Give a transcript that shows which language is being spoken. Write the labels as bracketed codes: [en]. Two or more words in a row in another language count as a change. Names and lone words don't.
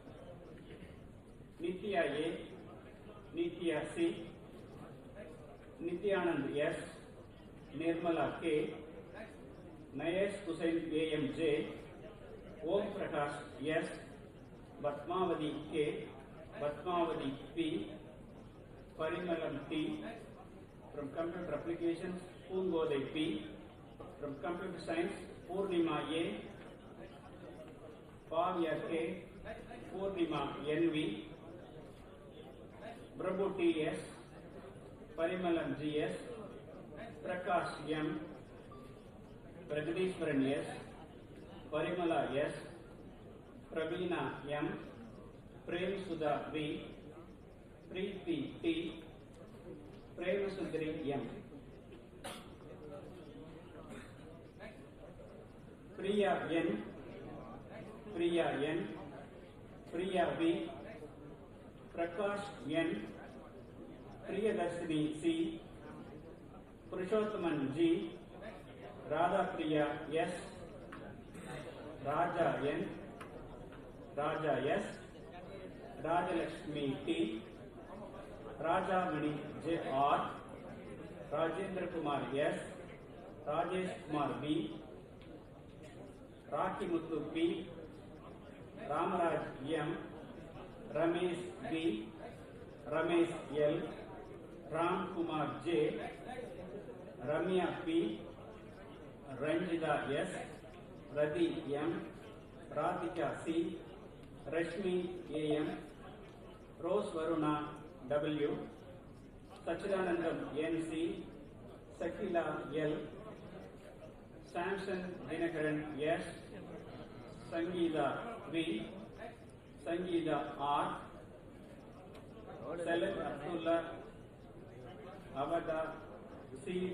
[en] Nitya A, Nitya C, Nityanand S, Nirmala K, Nayesh Hussain AMJ, Om Prakash S, Batmavati K, Batmavati P, Parimalam T, from Computer Applications, Poongodai P, from Computer Science, Purnima A, Pavya K, Purnima NV, Prabhu T.S., Parimalam G.S., Prakash M., Pragadishwaran S., Parimala S., Pravina M., Prem Sudha V., Preeti T., Premasundari M., Priya N., Priya N., Priya V., Prakash N., Priyadarshini C., Purushothaman G., Radha Priya S., Raja N., Raja S., Rajalakshmi T., Rajamani J. R., Rajendra Kumar S., Rajesh Kumar B., Raki Muthu P., Ramaraj M., Ramesh B., Ramesh L., Ram Kumar J., Ramya P., Ranjita S., Radhi M., Radhika C., Rashmi A. M., Rose Varuna W., Sachidanandam N. C., Sakila L., Samson Dinakaran S., Sangeeta V., Sangeeta R., Salat Abdullah Avada C.